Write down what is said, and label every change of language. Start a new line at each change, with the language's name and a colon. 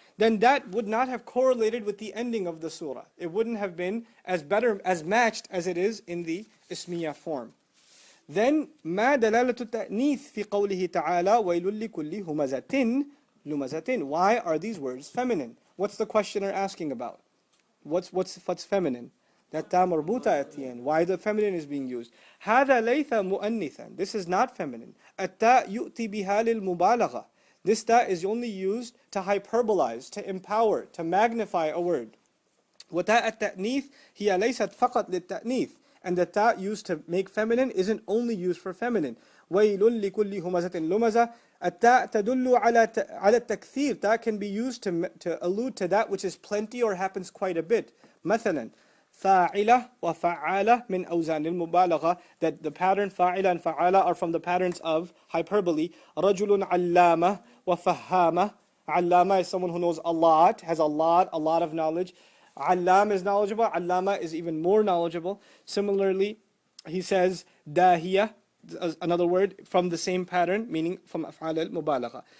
English: Then that would not have correlated with the ending of the surah. It wouldn't have been as matched as it is in the ismiya form. Then
Arabic: ما دلالة التأنيث في قوله تعالى ويل لكل همزة لمزة.
English: Why are these words feminine? What's the questioner asking about? What's feminine? That ta marbuta at the end. Why the feminine is being used?
Arabic: هذا ليس مؤنثا.
English: This is not feminine.
Arabic: التاء يؤتي بها للمبالغة.
English: This ta is only used to hyperbolize, to empower, to magnify a word.
Arabic: وتاء التأنيث هي ليست فقط للتأنيث.
English: And the ta used to make feminine isn't only used for feminine.
Arabic: ويل لكل همزة لمزة. التاء تدل على التكثير.
English: Ta can be used to allude to that which is plenty or happens quite a bit.
Arabic: مثلا فاعلة وفعالة من أوزان المبالغة.
English: That the pattern فاعلة and فعالة are from the patterns of hyperbole.
Arabic: رجل علامة وفهامة.
English: علامة is someone who knows a lot, has a lot of knowledge. Allam is knowledgeable, Allama is even more knowledgeable. Similarly, he says dahiya, another word from the same pattern, meaning from af'al al-mubalagha.